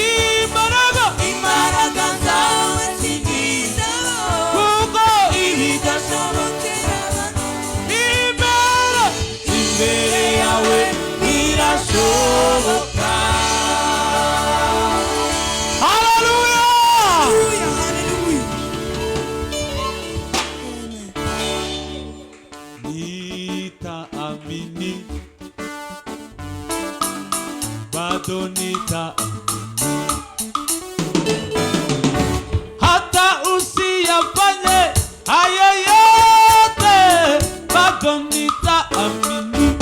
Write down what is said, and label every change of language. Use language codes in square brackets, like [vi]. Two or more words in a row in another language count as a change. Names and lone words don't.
[rw] imbaraga zawe sinizabo, kuko ibidashobokera abantu, imbere yawe birashoboka. [sw] haleluya nitaamini bado nitaamini hata usiyafanye hayo yote, bado nitaamini.